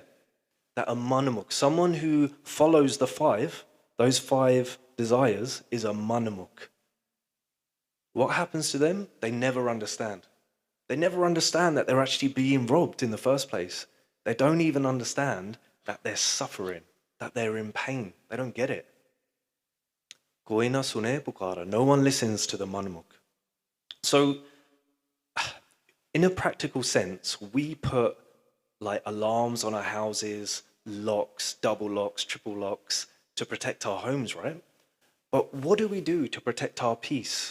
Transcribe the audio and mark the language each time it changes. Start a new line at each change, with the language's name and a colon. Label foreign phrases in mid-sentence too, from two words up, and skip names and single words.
English: That a manamukh, someone who follows the 5, those 5 desires, is a manamukh. What happens to them? They never understand. They never understand that they're actually being robbed in the first place. They don't even understand that they're suffering, that they're in pain. They don't get it.
Punjabi: Koi na sune pukara.
English: No one listens to the manamukh. So, in a practical sense, we put like alarms on our houses, locks, double locks, triple locks to protect our homes, right? But what do we do to protect our peace?